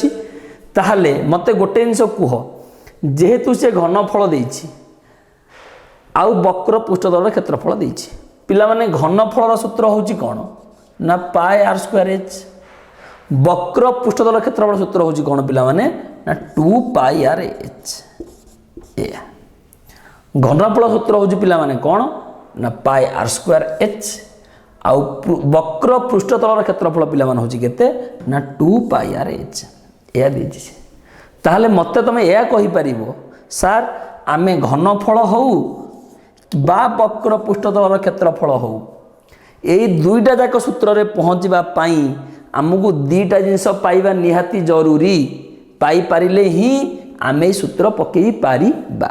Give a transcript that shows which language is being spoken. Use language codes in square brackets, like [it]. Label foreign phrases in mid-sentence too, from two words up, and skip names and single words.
[or] ତାହେଲେ ମୋତେ ଗୋଟେ ଜିନିଷ କୁହ ଯେହେତୁ ସେ ଘନଫଳ ଦେଇଛି ଆଉ ବକ୍ର ପୃଷ୍ଠତଳର କ୍ଷେତ୍ରଫଳ ଦେଇଛି ପିଲାମାନେ ଘନଫଳର ସୂତ୍ର ହେଉଛି କ'ଣ ନା πr²h ବକ୍ର ପୃଷ୍ଠତଳ କ୍ଷେତ୍ରଫଳ ସୂତ୍ର ହେଉଛି କ'ଣ ପିଲାମାନେ ନା 2πrh ଏହା ଘନଫଳ ସୂତ୍ର ହେଉଛି ପିଲାମାନେ କ'ଣ ନା πr²h ଆଉ ବକ୍ର ପୃଷ୍ଠତଳର କ୍ଷେତ୍ରଫଳ ପିଲାମାନେ ହେଉଛି କେତେ ନା 2πrh ଏହା ଦେଇଛି ସେ। ତାହେଲେ ମୋତେ ତୁମେ ଏହା କହିପାରିବ ସାର୍ ଆମେ ଘନଫଳ ହେଉ ବା ବକ୍ର ପୃଷ୍ଠତଳର କ୍ଷେତ୍ରଫଳ ହେଉ ଏଇ ଦୁଇଟା ଯାକ ସୂତ୍ରରେ ପହଞ୍ଚିବା ପାଇଁ ଆମକୁ ଦୁଇଟା ଜିନିଷ ପାଇବା ନିହାତି ଜରୁରୀ ପାଇପାରିଲେ ହିଁ ଆମେ ଏଇ ସୂତ୍ର ପକାଇ ପାରିବା।